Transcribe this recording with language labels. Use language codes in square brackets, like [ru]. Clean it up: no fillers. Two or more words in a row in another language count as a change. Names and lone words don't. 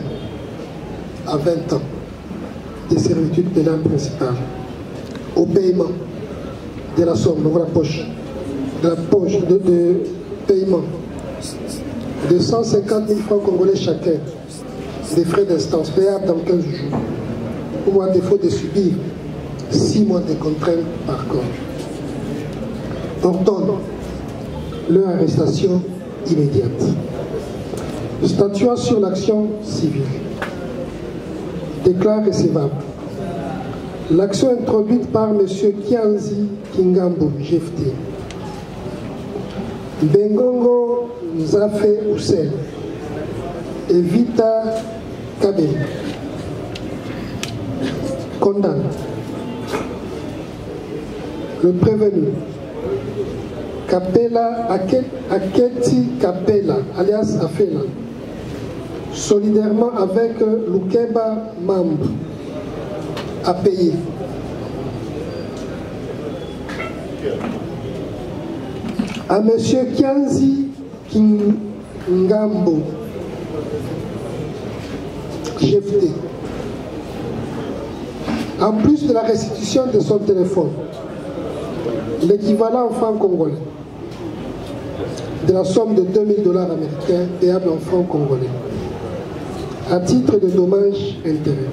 [fr] à 20 ans de servitude pénale principale au paiement de la somme dans la poche, de paiement de 150 000 francs congolais chacun des frais d'instance payables dans 15 jours ou à défaut de subir 6 mois de contraintes par corps. Ordonne leur arrestation immédiate. Statuant sur l'action civile, déclare recevable l'action introduite par M. Kianzi Kingambo, GFT, Bengongo Nzafe Oussel et Vita Kabé, condamne le prévenu Kapela Aketi Kapela alias Afela, solidairement avec Lukeba Mambo, à payer à M. Kianzi Kingambo, GFT. En plus de la restitution de son téléphone, l'équivalent en francs congolais de la somme de $2000 américains payable en francs congolais, à titre de dommages intérêts.